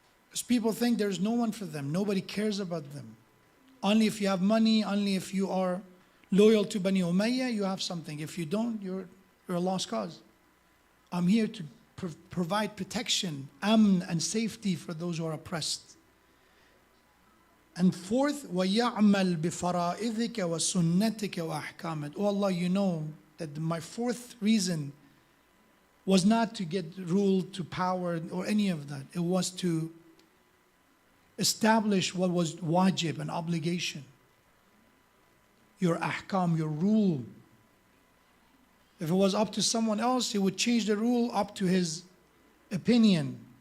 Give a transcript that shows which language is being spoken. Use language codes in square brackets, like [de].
[en] Because people think there's no one for them. Nobody cares about them. Only if you have money, only if you are loyal to Bani Umayyah, you have something. If you don't, you're a lost cause. I'm here to provide protection, amn and safety for those who are oppressed. And fourth, [ar] وَيَعْمَلْ بِفَرَائِذِكَ وَسُنَّتِكَ وَأَحْكَامِكَ. [en] Oh Allah, you know that my fourth reason was not to get ruled to power or any of that. It was to establish what was wajib, an obligation. Your ahkam, your rule. If it was up to someone else, he would change the rule up to his opinion.